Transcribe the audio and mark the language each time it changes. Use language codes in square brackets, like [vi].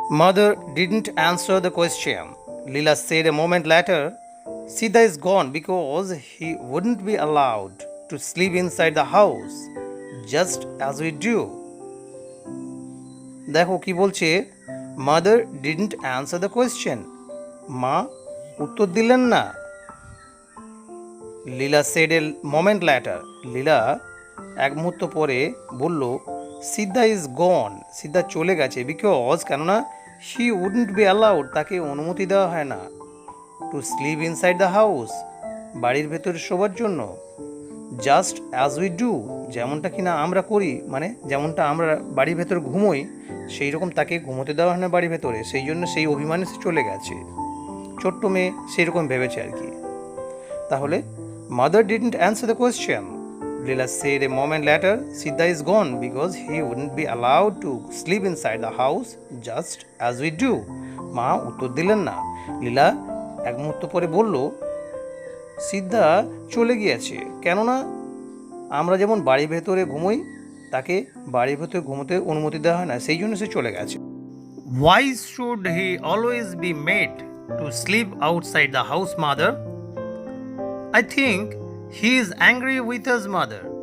[en] Mother didn't answer the question. Leela said a moment later, Siddha is gone because he wouldn't be allowed to sleep inside the house, just as we do. [bn] দেখো কি বলছে, [en] Mother didn't answer the question. [bn] মা উত্তর দিলেন না। [en] Leela said a moment later. [bn] লীলা এক মুহূর্ত পরে বলল, সিদ্ধা [en] is gone, [bn] সিদ্ধা চলে গেছে, [en] because [bn] কেননা [en] he wouldn't be allowed, [bn] তাকে অনুমতি দেওয়া হয় না, [en] to sleep inside the house, [bn] বাড়ির ভেতরে শোবার জন্য, [en] just as we do, [bn] যেমনটা কিনা আমরা করি, মানে যেমনটা আমরা বাড়ির ভেতরে ঘুমোই সেই রকম তাকে ঘুমোতে দেওয়া হয় না বাড়ির ভেতরে, সেই জন্য সেই অভিমানে সে চলে গেছে। ছোট্ট মেয়ে সেই রকম ভেবেছে আর কি। তাহলে [en] Mother didn't answer the question. Leela said a moment later, Siddha is gone because he wouldn't be allowed to sleep inside the house just as we do. [bn] মা উত্তর দিলেন না। লীলা এক মুহূর্ত পরে বলল, সিদ্ধা চলে গিয়েছে, কেননা আমরা যেমন বাড়ির ভেতরে ঘুমোই তাকে বাড়ির ভেতরে ঘুমোতে অনুমতি দেওয়া হয় না, সেই জন্য সে চলে গেছে। [en] Why should he always be made to sleep outside the house, mother? I think he is angry with his mother.